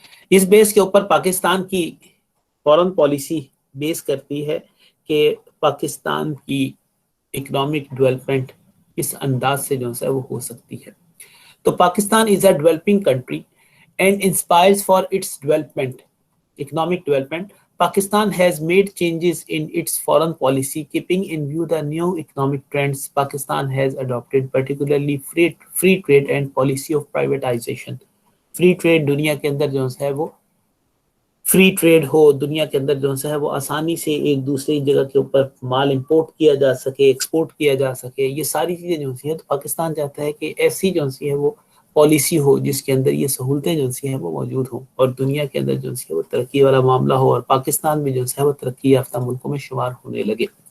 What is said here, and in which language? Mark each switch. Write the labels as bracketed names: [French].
[Urdu] اس بیس کے اوپر پاکستان کی فارن پالیسی بیس کرتی ہے کہ پاکستان کی اکنامک ڈیولپمنٹ اس انداز سے جو ہے وہ ہو سکتی ہے. [English] تو Pakistan is a developing country and inspires for its development, economic development. Pakistan has made changes in its foreign policy keeping in view the new economic trends. Pakistan has adopted particularly free trade and policy of privatization. [Urdu] Free trade دنیا کے اندر جو ہے وہ free trade ہو، دنیا کے اندر جو ہے وہ آسانی سے ایک دوسری جگہ کے اوپر مال امپورٹ کیا جا سکے، ایکسپورٹ کیا جا سکے. یہ ساری چیزیں جو ہیں تو پاکستان چاہتا ہے کہ ایسی جو ہے وہ پالیسی ہو جس کے اندر یہ سہولتیں جو ہیں وہ موجود ہوں، اور دنیا کے اندر جو ہے وہ ترقی والا معاملہ ہو، اور پاکستان بھی جو ہے وہ ترقی یافتہ ملکوں میں شمار ہونے لگے.